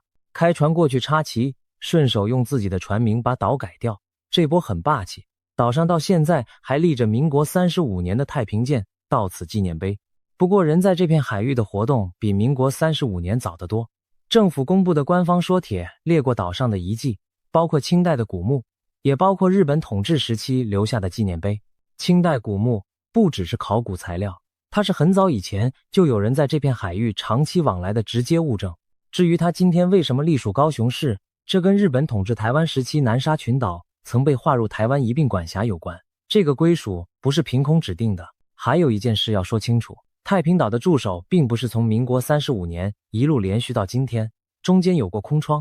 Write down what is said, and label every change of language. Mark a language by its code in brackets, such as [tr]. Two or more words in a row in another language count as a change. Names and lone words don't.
[zh] 開船過去插旗，順手用自己的船名把島改掉，這波很霸氣。島上到現在還立着民國35年的太平艦到此紀念碑。不過人在這片海域的活動比民國35年早得多。政府公布的官方說帖列過島上的遺跡，包括清代的古墓，也包括日本統治時期留下的紀念碑。清代古墓不只是考古材料，它是很早以前就有人在這片海域長期往來的直接物證。至於它今天為什麼隸屬高雄市，這跟日本統治台灣時期南沙群島曾被劃入台灣一併管轄有關。這個歸屬不是憑空指定的。還有一件事要說清楚，太平島的駐守並不是從民國35年一路連續到今天，中間有過空窗。